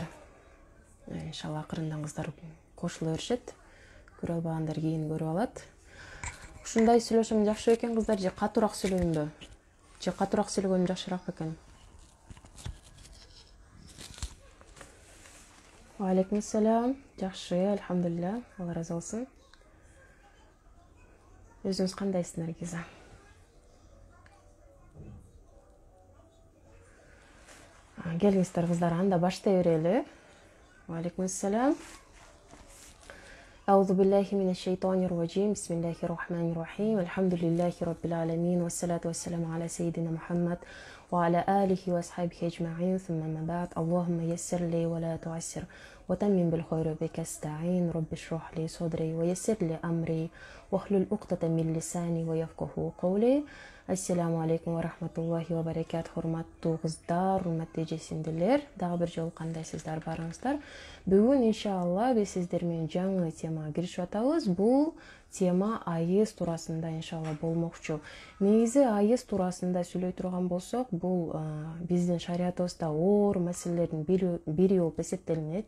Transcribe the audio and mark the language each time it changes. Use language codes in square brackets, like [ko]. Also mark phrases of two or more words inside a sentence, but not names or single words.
[ky] Иншалла акырындан кыздар кошула беришет. Көрө албагандар кийин көрүп алат. Ушундай сүйлөшөм жакшы экен, кыздар, же катуураак сүйлөйүмбү? Же катуураак сүйлөгөнүм жакшыраак экен? [ar] وعليكم السلام. [ky] Жакшы, альхамдулилля. Алла разы болсун. Өзүңүз кандайсыз, Наргиза? Келиңиздер кыздар, анда баштай берели. [ar] وعليكم السلام. أعوذ بالله من الشيطان الرجيم بسم الله الرحمن الرحيم الحمد لله رب العالمين والصلاة والسلام على سيدنا محمد وعلى آله وأصحابه أجمعين ثم ما بعد اللهم يسر لي ولا تعسر وتمم بالخير بك استعين رب اشرح لي صدري ويسر لي أمري واحلل عقدة من لساني ويفقهوا قولي السلام عليكم ورحمة الله وبركاته. [ky] Hurmаттуу кыздар, урматтуу эжесиндилер. Дагы бир жолу кандайсыздар, барыңыздар. Бүгүн иншалла биз сиздер менен жаңы темага киришип атабыз. Бул тема айыз туурасында иншалла болмокчу. Негизи айыз туурасында сүйлөй турган болсок, бул биздин шариятыбызда оор маселелердин бири болуп эсептелинет.